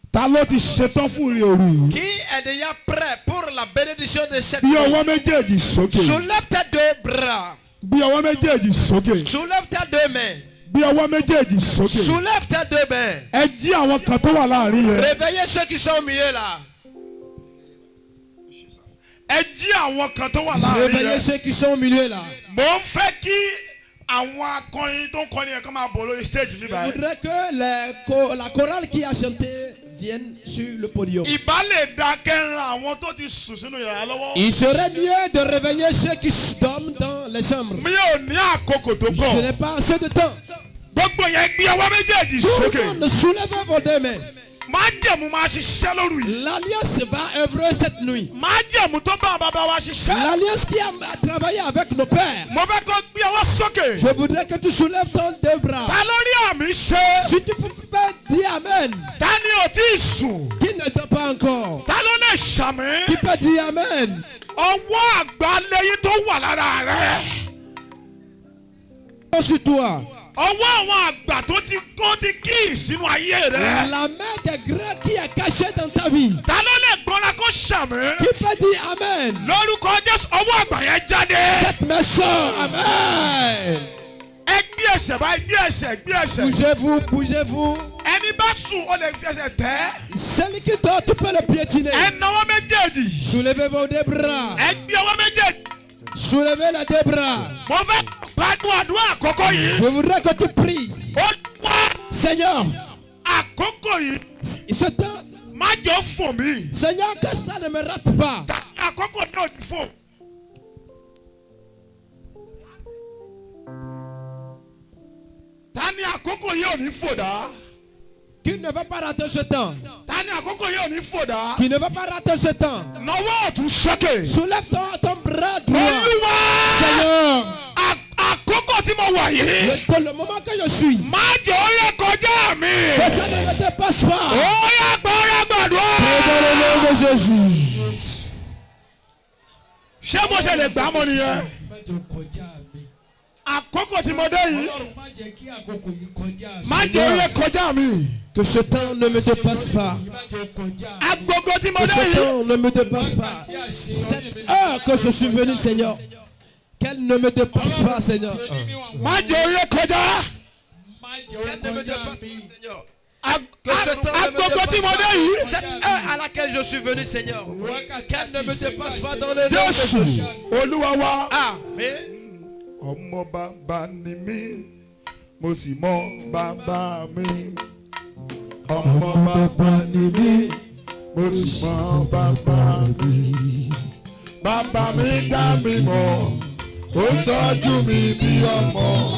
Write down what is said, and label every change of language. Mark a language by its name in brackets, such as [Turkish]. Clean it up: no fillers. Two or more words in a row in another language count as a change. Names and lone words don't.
[Yoruba] Ta ló ti ṣetán fún ìrìn òru yìí? [French] Qui est déjà prêt pour la bénédiction de cette [Yoruba] Bí [French] nuit? [Yoruba] ọwọ́ méjèèjì sókè. [French] Soulève tes deux bras. [Yoruba] Bí ọwọ́ méjèèjì sókè. [French] Soulève tes deux mains. [Yoruba] Bí ọwọ́ méjèèjì sókè. [French] Soulève tes deux mains. [Yoruba] Ẹ jí àwọn kan tó wà láàrin yẹn. [French] Réveillez ceux qui sont au milieu là. [Yoruba] Ẹ jí àwọn kan tó wà láàrin [French] Réveillez [Yoruba] yẹn. [French] ceux qui sont au milieu là. [Yoruba] Mo ń fẹ́ kí àwọn akọrin tó ń kọrin yẹn kó máa bọ̀ lórí stage [French] Je [Yoruba] níbàyẹn. [French] voudrais que la chorale qui a chanté vienne sur le podium. [Yoruba] Ìbá lè da kẹrin àwọn tó ti sùn sínú yàrá lọ́wọ́. [French] Il serait mieux de réveiller ceux qui dorment dans les chambres. [Yoruba] Mi ò ní àkókò tó [French] Je [Yoruba] pọ̀. [French] n'ai pas assez de temps. [Yoruba] Gbogbo yẹn gbé ọwọ́ méjèèjì [French] Tout [Yoruba] sókè. [French] le monde soulève vos deux mains. [Yoruba] Májẹ̀mú máa ṣiṣẹ́ lóru yìí. [French] L'alliance va œuvrer cette nuit. [Yoruba] Májẹ̀mú tó bá bàbá wa ṣiṣẹ́. [French] L'alliance qui a travaillé avec nos pères. [Yoruba] Mo fẹ́ kó gbé ọwọ́ sókè. [French] Je voudrais que tu soulèves ton deux bras. [Yoruba] Ta ló rí àmì ṣe? [French] Si tu peux pas dire Amen, [Yoruba] Ta ni ò tí ì sùn? [French] qui ne dort pas encore, [Yoruba] Ta ló lè ṣàmì? [French] qui peut dire Amen. [Yoruba] Ọwọ́ àgbáléyìn tó wà lára rẹ̀. [French] Sur toi, [Yoruba] Ọwọ́ àwọn àgbà tó ti kí ìsínú ayé rẹ̀. [French] la main des grands qui est cachée dans ta vie, [Yoruba] Ta ló lè gbọ́nra kó ṣàmì? [French] qui peut dire Amen. [Yoruba] Lórúkọ Jésù ọwọ́ àgbà yẹn jáde. [French] Cette maison, [Yoruba] Amen. Ẹ gbé ẹsẹ̀ báyìí, gbé ẹsẹ̀, gbé ẹsẹ̀. [French] Bougez-vous, bougez-vous. [Yoruba] Ẹni bá sùn ó lè fi ẹsẹ̀ tẹ̀. [French] Celui qui dort, tu peux le piétiner. [Yoruba] Ẹ nawọ́ méjèèjì. [French] Soulevez vos deux bras. [Yoruba] Ẹ gbé ọwọ́ méjèèjì. [French] Soulevez les deux bras. [Yoruba] Mo fẹ́ gbádùn àdúrà àkọ́kọ́ yìí. [French] Je voudrais que tu pries. [Yoruba] Ó wá [French] Seigneur, [Yoruba] àkókò yìí. [French] ce temps, [Yoruba] Má jọ fò mí. [French] Seigneur, que ça ne me rate pas. [Yoruba] Àkókò náà ti fò. Ta ni àkókò yìí ò ní fò dá? [French] Qui ne va pas rater ce temps. [Yoruba] Ta ni àkókò yìí ò ní fò dá? [French] Qui ne va pas rater ce temps. [Yoruba] Nawọ́ ọ̀tún sókè. [French] Soulève ton bras droit. [Yoruba] Olúwa. [French] Seigneur, [Yoruba] Àkókò tí mo wà yìí. [French] le moment que je suis, [Yoruba] Má jẹ́ ó yẹ kọjá mi. [French] que ça ne me dépasse [Yoruba] Ó [French] pas. [Yoruba] yẹ gbọ́dọ̀ gbàdúrà. [French] Dans le nom de Jésus. [Yoruba] Ṣé mo ṣe lè gbà á mọ́ nìyẹn? Àkókò tí mo dé yìí. Má jẹ́ ó yẹ kọjá mi. [French] Que ce temps ne me dépasse pas. [Yoruba] Agogo tí mo [French] Que [Yoruba] dé [French] ce [Yoruba] yìí. [French] temps ne me dépasse pas. Cette heure que je suis venu, Seigneur, qu'elle ne me dépasse pas, Seigneur. [Yoruba] Má jẹ́ ó yẹ kọjá. [French] Qu'elle ne me dépasse pas, Seigneur. Que ce temps [Yoruba] agogo tí mo dé yìí. [French] Cette heure à laquelle je suis venu, Seigneur, qu'elle ne me dépasse pas dans le nom de [Yoruba] Jésù [French] Jésus. [Yoruba] Olúwa wa. Amen. Ọmọ bàbá ni mí, mo sì mọ bàbá mi. Ọmọ bàbá ni mí, mo sì mọ bàbá mi. Bàbá mi dá mi mọ̀, ó tọ́jú mi bí ọmọ.